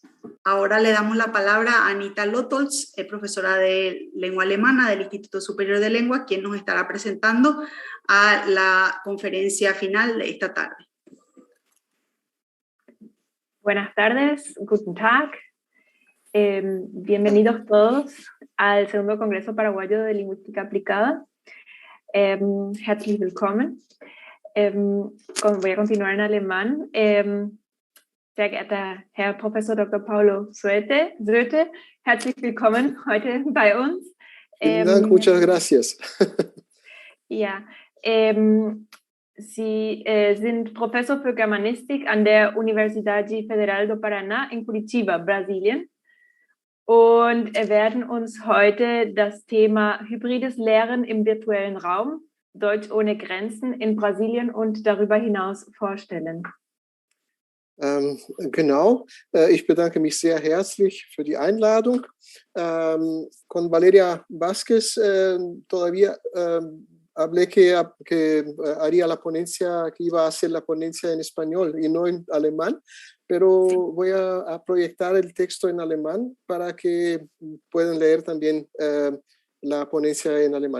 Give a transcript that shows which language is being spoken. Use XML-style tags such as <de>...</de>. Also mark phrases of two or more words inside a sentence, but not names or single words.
<es>Ahora le damos la palabra a Anita Lotholz, profesora de lengua alemana del Instituto Superior de Lengua, quien nos estará presentando a la conferencia final de esta tarde. Buenas tardes,</es> <de>guten Tag.</de> <es>Bienvenidos todos al segundo Congreso Paraguayo de Lingüística Aplicada.</es> <de>Herzlich willkommen.</de> <es>Voy a continuar en alemán.</es> <de>Sehr geehrter Herr Professor Dr. Paulo Soete, herzlich willkommen heute bei uns. Vielen Dank,</de> <es>muchas gracias.</es> <de>Ja, Sie sind Professor für Germanistik an der Universidade Federal do Paraná in Curitiba, Brasilien. Und werden uns heute das Thema hybrides Lehren im virtuellen Raum, Deutsch ohne Grenzen in Brasilien und darüber hinaus vorstellen. Genau, ich bedanke mich sehr herzlich für die Einladung.</de> <es>Con Valeria Vázquez todavía hablé que haría la ponencia, que iba a hacer la ponencia en español y no en alemán, pero voy a proyectar el texto en alemán para que puedan leer también la ponencia en alemán.</es>